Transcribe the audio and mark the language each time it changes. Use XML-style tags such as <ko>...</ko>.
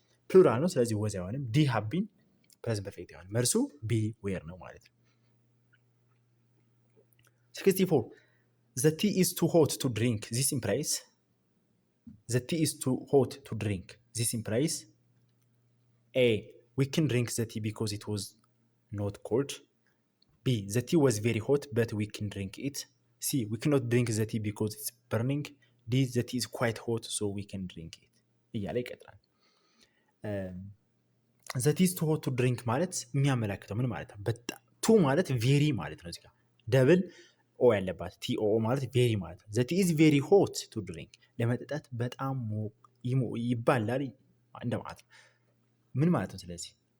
<am>ፕሉራል ነው። ስለዚህ ወዝ አይሆንም። ዲ ሃቭ ቢን ፕሬዘንት ፐርፌክት አይሆንም። መልሱ ቢ ዌር ነው ማለት ነው።</am> <en>64 the tea is too hot to drink this implies the tea is too hot to drink this implies A we can drink the tea because it was not cold. B the tea was very hot but we can drink it. C we cannot drink the tea because it's burning. D the tea is quite hot so we can drink it</en> <am>እያለ ይቀጥላል።</am> <en>the tea is too hot to drink</en> <am>ማለት የሚያመለክተው ምን ማለት ነው? በጣም ቱ ማለት ቬሪ ማለት ነው። እዚህ ጋር ደብል ኦ ያለባት ቲ ኦ ማለት ቬሪ ማለት ነው።</am> <en>the tea is very hot to drink</en> <am>ለመጠጣት በጣም ይባላል እንደማለት ነው። ምን ማለት ነው? ስለዚህ</am>